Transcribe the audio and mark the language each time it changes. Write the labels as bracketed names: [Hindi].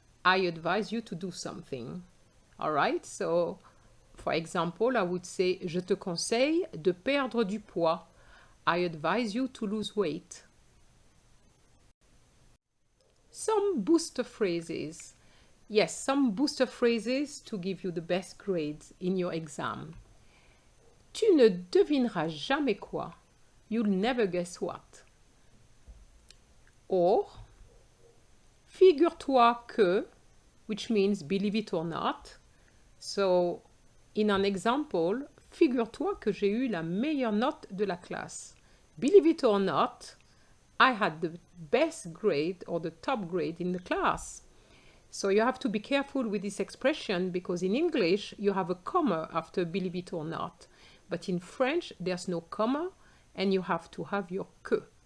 [English] I advise you to do something. All right, so for example, I would say [French] je te conseille de perdre du poids. [English] I advise you to lose weight. Some booster phrases. Yes, some booster phrases to give you the best grades in your exam. [French] Tu ne devineras jamais quoi. [English] You'll never guess what. Or, [French] figure-toi que, [English] which means believe it or not. So, in an example, [French] figure-toi que j'ai eu la meilleure note de la classe. [English] Believe it or not, I had the best grade or the top grade in the class. So you have to be careful with this expression because in English you have a comma after believe it or not. But in French there's no comma and you have to have your que.